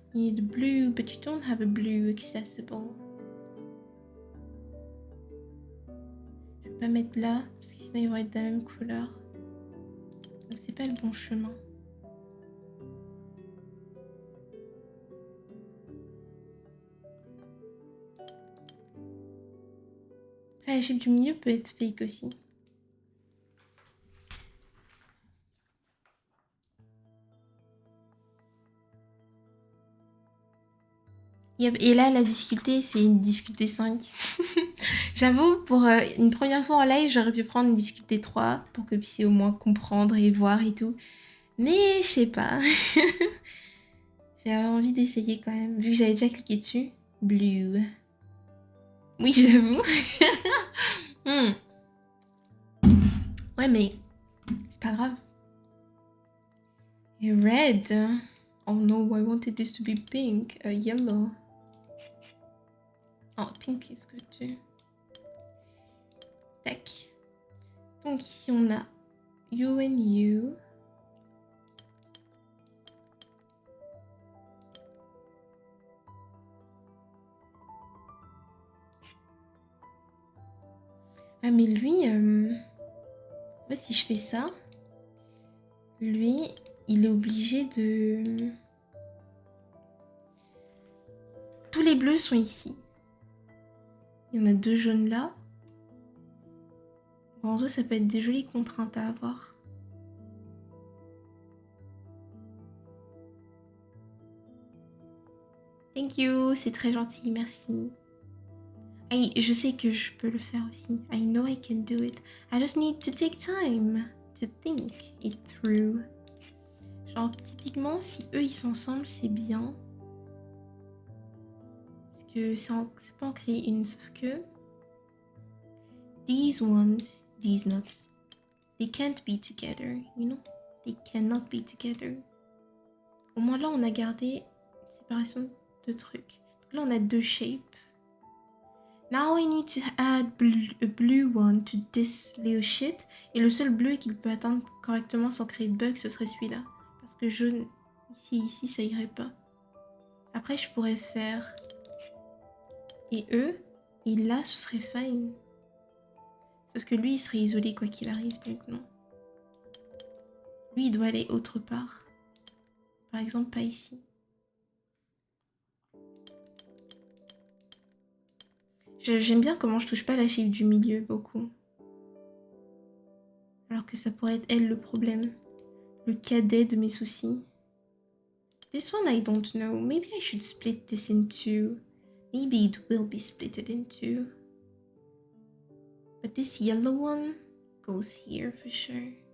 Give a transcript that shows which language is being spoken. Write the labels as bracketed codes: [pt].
[en] You need blue, but you don't have a blue accessible. [fr] Je vais pas mettre là, parce que sinon ils vont être de la même couleur. Donc c'est pas le bon chemin. Après, la shape du milieu peut être fake aussi. Et là, la difficulté, c'est une difficulté 5. J'avoue, pour une première fois en live, j'aurais pu prendre une difficulté 3 pour que vous puissiez au moins comprendre et voir et tout. Mais je sais pas. J'ai envie d'essayer quand même, vu que j'avais déjà cliqué dessus. Blue. Oui, j'avoue. Ouais, mais c'est pas grave. Et red. [en] Oh no, I wanted this to be pink. Yellow. Oh, pink is good too. [fr] Tac. Donc ici on a [en] you and you. [fr] Ah mais lui, en fait, si je fais ça, lui, il est obligé de... Tous les bleus sont ici. Il y en a 2 jaunes là. Bon, en vrai, ça peut être des jolies contraintes à avoir. [en] Thank you, [fr] c'est très gentil, merci. Et je sais que je peux le faire aussi. [en] I know I can do it. I just need to take time to think it through. [fr] Genre, typiquement, si eux ils sont ensemble, c'est bien. Parce que ça peut en créer une, sauf que... [en] These ones, these nuts, they can't be together, you know? They cannot be together. [fr] Au moins là, on a gardé une séparation de trucs. Donc là, on a 2 shapes. [en] Now I need to add a blue one to this little shit. [fr] Et le seul bleu qu'il peut atteindre correctement sans créer de bug, ce serait celui-là. Parce que jaune, ici, ça irait pas. Après, je pourrais faire... Et eux, et là, ce serait fine. Sauf que lui, il serait isolé quoi qu'il arrive, donc non. Lui, il doit aller autre part. Par exemple, pas ici. J'aime bien comment je touche pas la shape du milieu, beaucoup. Alors que ça pourrait être elle le problème. Le cadet de mes soucis. [en] This one I don't know. Maybe I should split this in 2. Maybe it will be splitted in 2. But this yellow one goes here for sure.